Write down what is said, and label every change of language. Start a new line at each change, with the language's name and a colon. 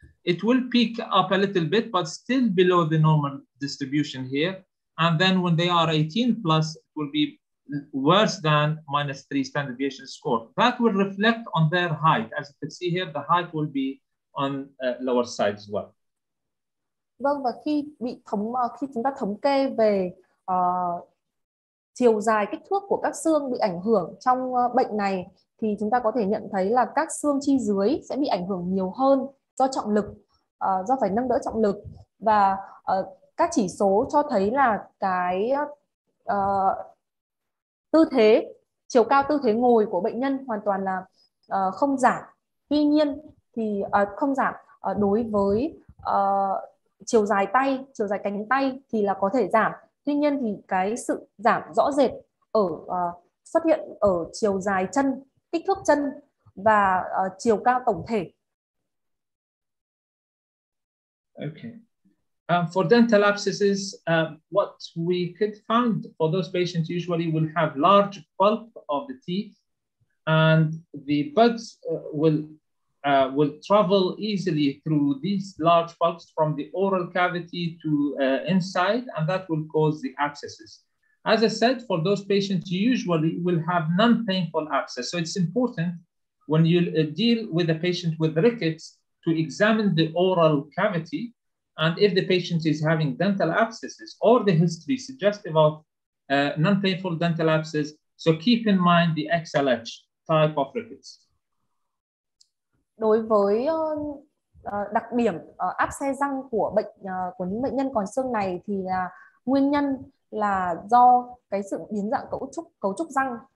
English: It will peak up a little bit, but still below the normal distribution here. And then when they are 18 plus, it will be worse than -3 standard deviation score. That will reflect on their height. As you can see here, the height will be on lower side as well.
Vietnamese: Vâng, và khi chúng ta thống kê về chiều dài, kích thước của các xương bị ảnh hưởng trong bệnh này, thì chúng ta có thể nhận thấy là các xương chi dưới sẽ bị ảnh hưởng nhiều hơn do trọng lực, do phải nâng đỡ trọng lực, và các chỉ số cho thấy là cái tư thế, chiều cao, tư thế ngồi của bệnh nhân hoàn toàn là không giảm. Tuy nhiên thì không giảm đối với chiều dài tay, chiều dài cánh tay thì là có thể giảm. Tuy nhiên thì cái sự giảm rõ rệt xuất hiện ở chiều dài chân, kích thước chân và chiều cao tổng thể.
English: Okay. For dental abscesses, what we could find for those patients usually will have large pulp of the teeth, and the buds will travel easily through these large pulps from the oral cavity to inside, and that will cause the abscesses. As I said, for those patients, you usually will have non-painful abscess. So it's important when you deal with a patient with rickets to examine the oral cavity, and if the patient is having dental abscesses or the history suggestive of non-painful dental abscess, so keep in mind the XLH type of rickets.
Vietnamese: Đối với đặc điểm áp xe răng của của những bệnh nhân còn xương này thì là nguyên nhân là do cái sự biến dạng cấu trúc răng.